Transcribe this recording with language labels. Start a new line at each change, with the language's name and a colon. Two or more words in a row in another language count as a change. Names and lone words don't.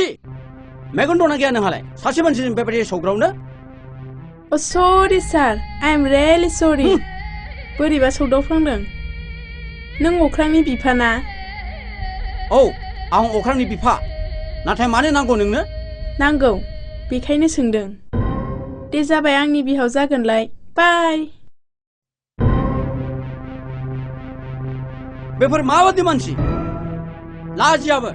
Bodo: मेगन दंना गैया नोंहालाय सासे मानसिजों बेबायदि सौग्रावनो
English: Oh sorry sir, I am really sorry.
Bodo: बोरैबा सौदावफ्लांदों नों अख्रांनि बिफाना औ आं अख्रांनि बिफा नाथाय मानो नांगौ नोंनो नांगौ बेखायनो सोंदों दे जाबाय आंनि बिहाव जागोनलाय बाय बेफोर माबादि मानसि लाजियाबो